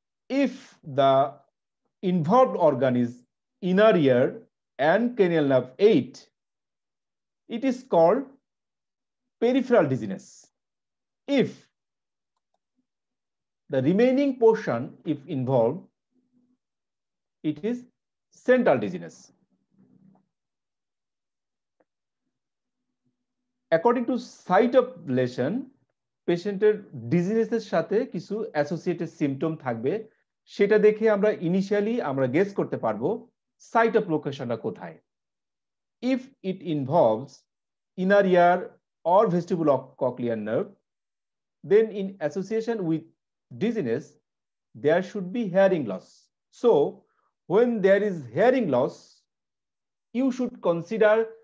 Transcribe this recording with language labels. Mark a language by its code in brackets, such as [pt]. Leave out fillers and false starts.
[en] If the involved organ is inner ear and cranial nerve 8, it is called peripheral dizziness. If the remaining portion, if involved, it is central dizziness. According to site of lesion, [bn] পেশেন্টের ডিজিনেসের সাথে কিছু associated symptom থাকবে, সেটা দেখে আমরা initially আমরা guess করতে পারবো সাইট অফ লোকেশনটা কোথায়। [en] If it involves inner ear or vestibular cochlear nerve, then in association with dizziness, there should be hearing loss. So when there is hearing loss, you should consider